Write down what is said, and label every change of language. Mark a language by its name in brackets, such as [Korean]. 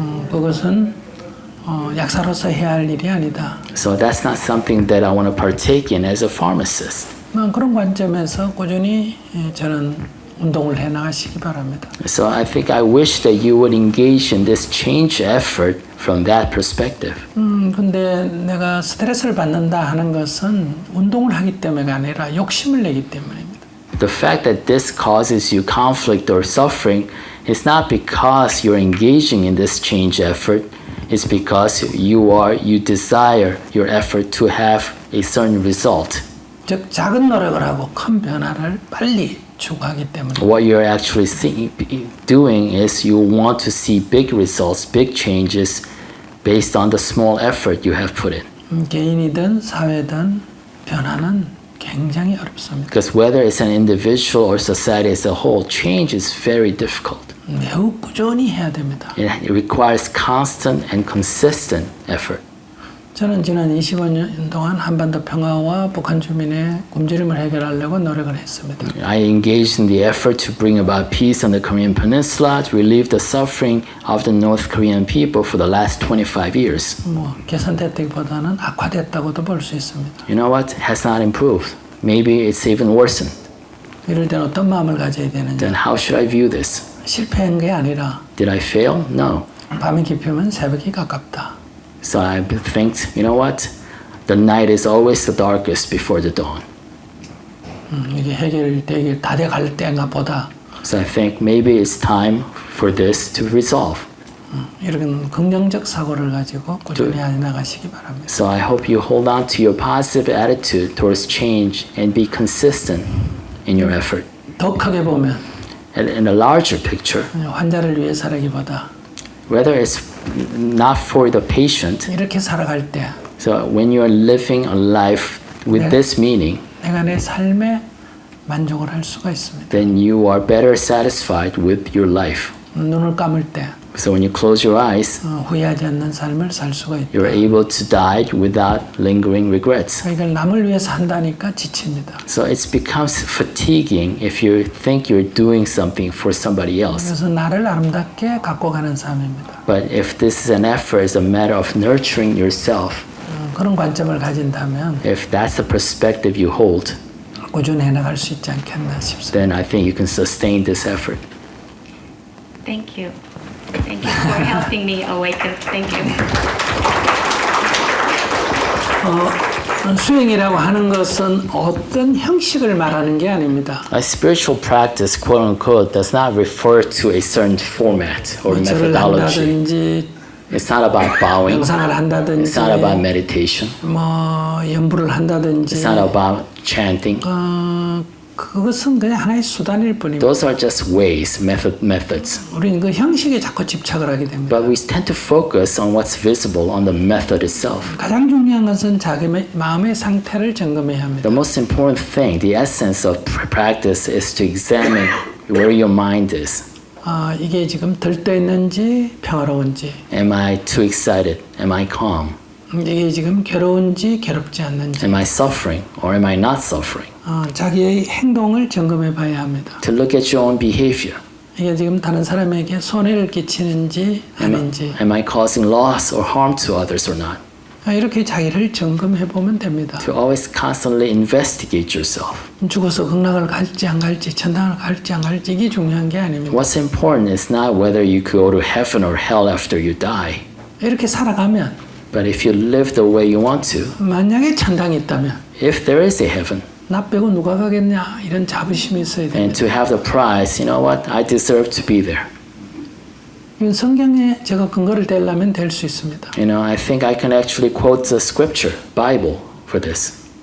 [Korean] 그것은 약사로서 해야 할 일이 아니다. [English] So that's not something that I want to partake in as a pharmacist. [Korean] 그런 관점에서 꾸준히 저는 운동을 해 나가시기 바랍니다. [English] So I think I wish that you would engage in this change effort from that perspective. [Korean] 근데 내가 스트레스를 받는다 하는 것은 운동을 하기 때문에가 아니라 욕심을 내기 때문입니다. [English] The fact that this causes you conflict or suffering is not because you're engaging in this change effort. It's because you desire your effort to have a certain result. [Korean] 즉 작은 노력을 하고 큰 변화를 빨리 추구하기 때문에 [English] What you're actually doing is you want to see big results, big changes based on the small effort you have put in. [Korean] 개인이든 사회든 변화는 굉장히 어렵습니다. [English] Because whether it's an individual or society as a whole, change is very difficult. [Korean] 매우 꾸준히 해야 됩니다. [English] It requires constant and consistent effort. [Korean] 저는 지난 25년 동안 한반도 평화와 북한 주민의 굶주림을 해결하려고 노력을 했습니다. [English] I engaged in the effort to bring about peace on the Korean Peninsula, to relieve the suffering of the North Korean people for the last 25 years. [Korean] 개선됐다기보다는 악화됐다고도 볼 수 있습니다. [English] You know what? It has not improved. Maybe it's even worsened. [Korean] 이럴 때는 어떤 마음을 가져야 [English] Then [Korean] 되느냐? [English] how should I view this? [Korean] 실패한 게 아니라 [English] Did I fail? No. [Korean] 밤이 깊으면 새벽이 가깝다. [English] So I think, you know what? The night is always the darkest before the dawn. [Korean] 이게 해결되길 다 돼갈 때인가 보다. [English] So I think maybe it's time for this to resolve. [Korean] 이런 긍정적 사고를 가지고 꾸준히 해 나가시기 바랍니다. [English] So I hope you hold on to your positive attitude towards change and be consistent in your effort. [Korean] 더 크게 보면 [English] And in a larger picture, [Korean] 환자를 위해서라기보다 [English] whether it's not for the patient, [Korean] 이렇게 살아갈 때 [English] so when you're living a life with this meaning, [Korean] 내가 내 삶에 만족을 할 수가 있습니다. [English] then you are better satisfied with your life. [Korean] 눈을 감을 때 [English] So when you close your eyes, [Korean] 후회하지 않는 삶을 살 수가 있다. [English] you're able to die without lingering regrets. [Korean] 이걸 남을 위해서 한다니까 지칩니다. [English] So it becomes fatiguing if you think you're doing something for somebody else. [Korean] 그래서 나를 아름답게 갖고 가는 삶입니다. [English] But if this is an effort, it's a matter of nurturing yourself. [Korean] 그런 관점을 가진다면 [English] If that's the perspective you hold, [Korean] 꾸준히 해나갈 수 있지 않겠나 싶습니다. [English] then I think you can sustain this effort. Thank you. Thank you for helping me awaken. Thank you. [Korean] 수행이라고 하는 것은 어떤 형식을 말하는 게 아닙니다. [English] A spiritual practice, quote unquote, does not refer to a certain format or [Korean] 절을 [English] methodology. [Korean] 한다든지 [English] It's not about bowing. [Korean] 명상을 [English] It's [Korean] 한다든지 [English] not about meditation. [Korean] 연부를 한다든지 [English] It's not about chanting. [Korean] 그것은 그냥 하나의 수단일 뿐입니다. [English] Those are just ways, methods. [Korean] 우리는 그 형식에 자꾸 집착을 하게 됩니다. [English] But we tend to focus on what's visible, on the method itself. [Korean] 가장 중요한 것은 자기 마음의 상태를 점검해야 합니다. [English] The most important thing, the essence of practice, is to examine where your mind is. [Korean] 이게 지금 들떠있는지 평화로운지, [English] Am I too excited? Am I calm? [Korean] 이게 지금 괴로운지 괴롭지 않는지, [English] Am I suffering or am I not suffering? [Korean] 자기의 행동을 점검해 봐야 합니다. [English] To look at your own behavior. [Korean] 이게 지금 다른 사람에게 손해를 끼치는지 아닌지, [English] Am I causing loss or harm to others or not? [Korean] 이렇게 자기를 점검해 보면 됩니다. [English] To always constantly investigate yourself. [Korean] 죽어서 극락을 갈지 안 갈지, 천당을 갈지 안 갈지 이게 중요한 게 아닙니다. [English] What's important is not whether you go to heaven or hell after you die. [Korean] 이렇게 살아가면 [English] But if you live the way you want to, [Korean] 만약에 천당이 있다면 [English] if there is a heaven, [Korean] 나 빼고 누가 가겠냐 이런 자부심이 있어야 [English] and [Korean] 됩니다. [English] to have the prize, you know what? I deserve to be there. [Korean] 이건 성경에 제가 근거를 대려면 될 수 있습니다. [English] You know, I think I can actually quote the scripture, Bible, for this.